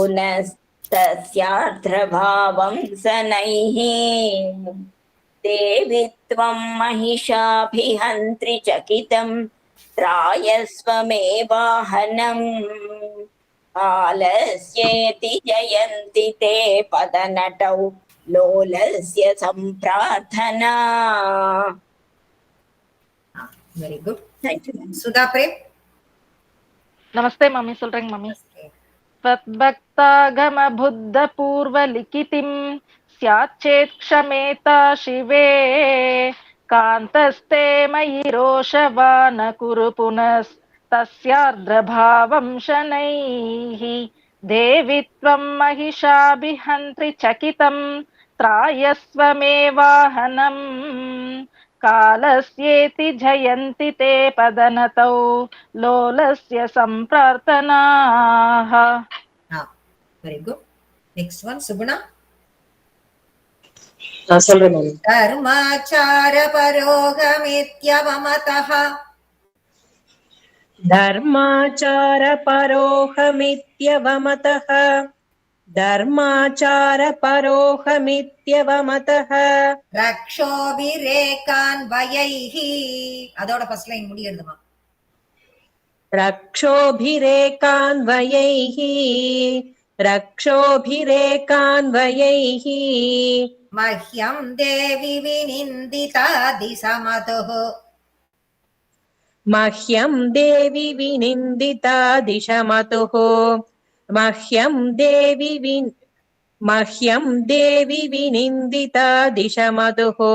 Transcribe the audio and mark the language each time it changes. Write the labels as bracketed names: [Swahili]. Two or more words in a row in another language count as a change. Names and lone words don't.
[Sanskrit] पुनस्तस्यार्द्रभावं शनैः देवि त्वं महिषाभिहन्त्रि चकितं त्रायस्व मे वाहनम् कालस्येति जयन्ति ते पदनटौ लोलस्य सम्प्रार्थना. [English] very good. Thank you. [Tamil] சுதா பிரேம். நமஸ்தே மம்மி. சொல்றேங்க மம்மி. [Sanskrit] त्वद्भक्तागमबुद्धपूर्वलिखितिं स्याच्चेत्क्षमेता शिवे कान्तस्ते मयि रोषवान कुरु पुनस्तस्यार्द्रभावं शनैः देवि त्वं महिषाभिहन्त्रि चकितं त्रायस्व मे वाहनम् कालस्येति जयन्ति ते पदनतौ लोलस्य सम्प्रार्थनाः. [English] very good. next one Suguna. [Tamil] சொல்றேன் மேம். [Sanskrit] कर्माचार परोहमित्यवमतः धर्माचारपरोहमित्यवमतः धर्माचारपरोहमित्यवमतः [Tamil] ரக்ஷோபிரேகான்வயைः. அதோட [English] first line [Tamil] முடியறதுமா. [Sanskrit] रक्षोभिरेकान्वयैः रक्षोभिरेकान्वयैः मह्यं देवि विनिन्दितादिसमतुः मह्यं देवि विनिन्दितादिशमतुः मह्यं देवि विनिन्दितादिशमतुः